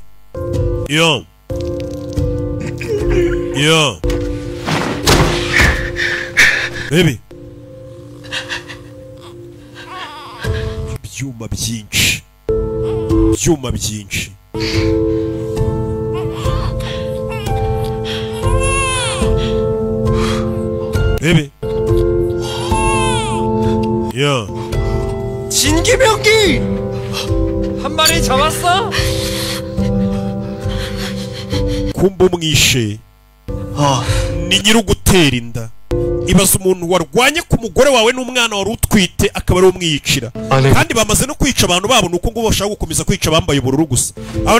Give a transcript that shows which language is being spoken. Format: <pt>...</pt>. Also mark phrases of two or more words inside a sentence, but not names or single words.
<en>Yo. Baby.</en> <rw>Ibyuma byinshi.</rw> <en>Baby.</en> <ko>야. 진기병기! 한 마리 잡았어?</ko> <rw>kumumwishe ni nyirugutera inda. Ibaza umuntu warwanye ku mugore wawe n'umwana wari utwite akaba ari umwiyicira. Kandi bamaze no kwica abantu babo nuko ngo bashaka gukomeza kwica bambaye ubururu gusa.</rw>